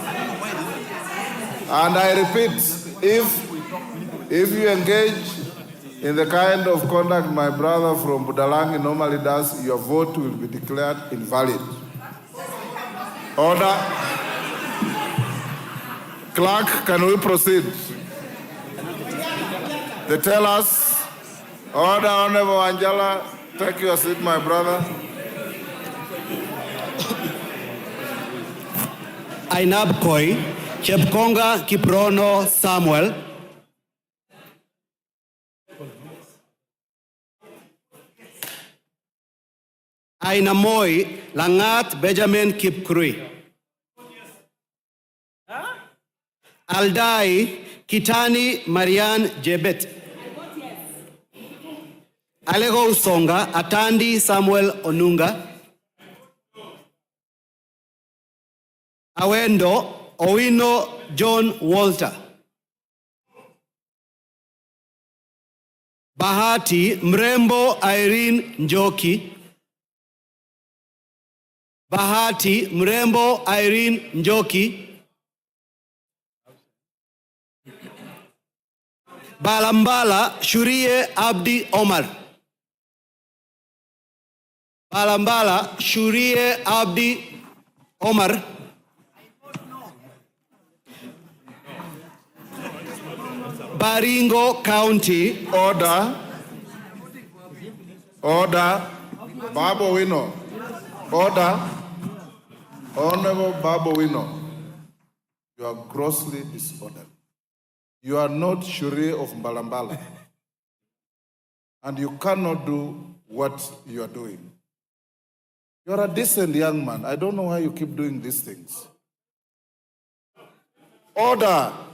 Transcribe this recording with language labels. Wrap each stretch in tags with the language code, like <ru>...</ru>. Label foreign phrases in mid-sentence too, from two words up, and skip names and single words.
<en>And I repeat, if you engage In the kind of conduct my brother from Budalangi normally does, your vote will be declared invalid. Order. Clerk, can we proceed? They tell us. Order, Honorable Angela. Take your seat, my brother. Ainab Koi, Chepkonga Kiprono Samuel. Ainamoy Langat Benjamin Kipkrui. Aldai Kitani Marian Jebet. Alego Usonga Atandi Samuel Onunga. Awendo Owino John Walter. Bahati Mrembo Irene Njoki. Bahati Mrembo Irene Njoki. Balambala Shurie Abdi Omar. Balambala Shurie Abdi Omar. Baringo County. Order. Order. Babu Wino. Order. Honorable Babu Wino. You are grossly disordered. You are not Shuri of Mbalambala. And you cannot do what you are doing. You are a decent young man. I don't know why you keep doing these things. Order.</en>